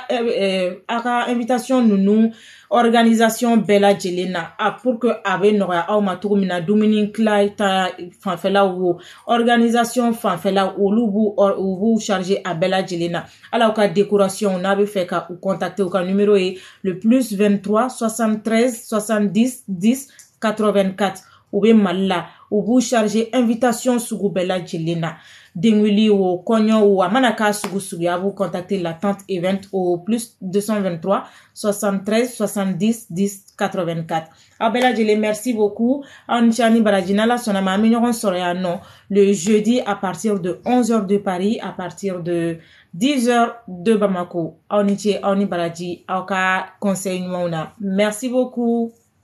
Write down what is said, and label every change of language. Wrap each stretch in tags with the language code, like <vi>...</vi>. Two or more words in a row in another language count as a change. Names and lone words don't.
<bm>ka invitation ninnu organisation bɛɛ lajɛlen na</bm> <fr>pour que</fr> <bm>a bɛ nɔgɔya aw ma cogo min na dumuni tila ta fanfɛlaw o organisation fanfɛla olu b'u charger a bɛɛ lajɛlen na hali aw ka décoration n'a bɛ fɛ ka u contacter u ka numéro ye le +23 73 70 10 84 u bɛ Mali la u b'u charger invitation sugu bɛɛ lajɛlen na denkundi o kɔɲɔ o a mana k'a sugu a b'u contacter</bm> <fr>l'attente event au</fr> <bm>+223 73 70 10 84 aw bɛɛ lajɛlen</bm> <fr>merci beaucoup</fr> <bm>aw ni ce ani baraji n'Ala sɔnna ma an bɛ ɲɔgɔn sɔrɔ yan nɔ</bm> <fr>le jeudi à partir de 11h de Paris à partir de 10h de Bamako</fr> <bm>aw ni ce aw ni baraji aw ka conseil ɲumanw na</bm> <fr>merci beaucoup</fr>